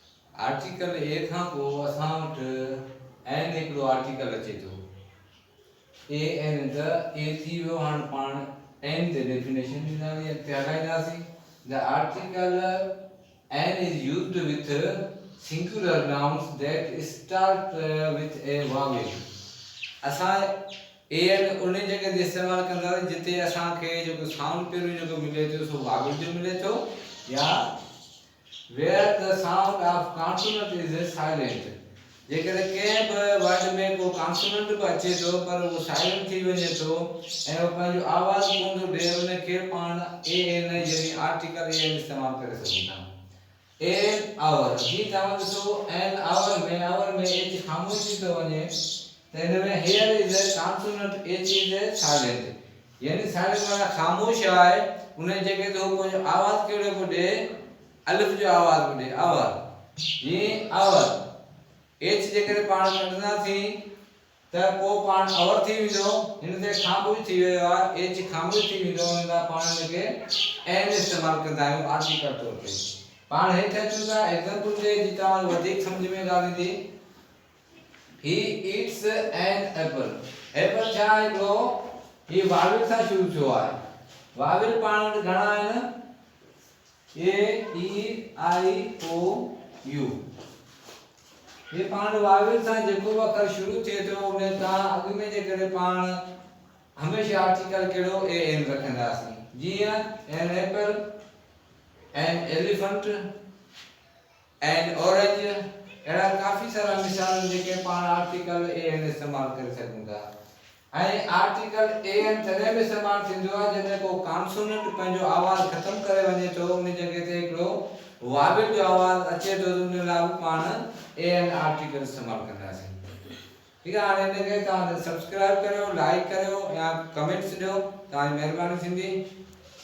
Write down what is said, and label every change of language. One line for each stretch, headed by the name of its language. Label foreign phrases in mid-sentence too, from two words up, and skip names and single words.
Sindhi: आर्टिकल ए खां पोइ असां वटि एन हिकिड़ो आर्टिकल अचे थो। ए एन द ए थी वियो। हाणे पाण एन ते डेफिनेशन ॾींदासीं।
English: The article an is used with singular nouns that start with a vowel.
Sindhi: असां ए एन उन जगह ते इस्तेमाल कंदासीं जिते असांखे जेको साउंड पहिरियों जेको मिले थो सो वावेल जो मिले थो, या
English: where the sound of consonant is silent।
Sindhi: जेकर कंहिं बि वर्ड में को कॉन्सोनेंट बि अचे थो पर वो साइलेंट थी वञे थो ऐं वो पंहिंजो आवाज़ कोन थो ॾिए, उनखे पाण ए एन यानी आर्टिकल ए एन इस्तेमालु करे सघूं था।
English: an hour
Sindhi: जी तव्हां ॾिसो
English: an hour
Sindhi: में एच ख़ामोश थी थो वञे, त हिन में
English: here is a consonant H is silent
Sindhi: यानी साइलेंट माना ख़ामोश आहे। उन जगह ते वो पंहिंजो आवाज़ कहिड़ो पियो ॾिए, अलिफ जो आवाज़ पियो ॾिए आवर। ये आवर एच जेकर पाण कढंदासीं त पोइ पाण अवर थी वेंदो, हिन ते ख़ामोश थी वियो आहे, एच ख़ामोश थी वेंदो, हिन लाइ पाण हिनखे एन इस्तेमालु कंदा आहियूं आर्टिकल तौर ते। पाण हेठि अचूं था एग्जांपल ते जी तव्हां वधीक सम्झ में ॻाल्हि ईंदी।
English: ही it's an apple.
Sindhi: एप्पल छा आहे हिकिड़ो, ही वावेल सां शुरू थियो आहे। वावेल पाण वटि घणा आहिनि, ए ई आई ओ यू। ये पाण वावेल सां जेको बि अखर शुरू थिए थो उन तां अॻु में जेकर पाण हमेशह आर्टिकल कहिड़ो ए एन रखंदासीं।
English: जीअं an apple, an elephant, an orange,
Sindhi: अहिड़ा काफ़ी सारा मिसाल जेके पाण आर्टिकल ए एन इस्तेमालु करे सघूं था। ऐं आर्टिकल ए एन तॾहिं बि इस्तेमालु थींदो आहे जॾहिं को कॉन्सोनेंट पंहिंजो आवाज़ ख़तमु करे वञे थो, उन जॻह ते हिकिड़ो वावेल जो आवाज़ अचे थो, उन लाइ पाण ए एन आर्टिकल इस्तेमालु कंदासीं।
Hindi: ठीक है,
Sindhi: हाणे हिनखे तव्हां सब्सक्राइब करियो, लाइक करियो या कमेंट्स ॾियो, तव्हांजी महिरबानी थींदी।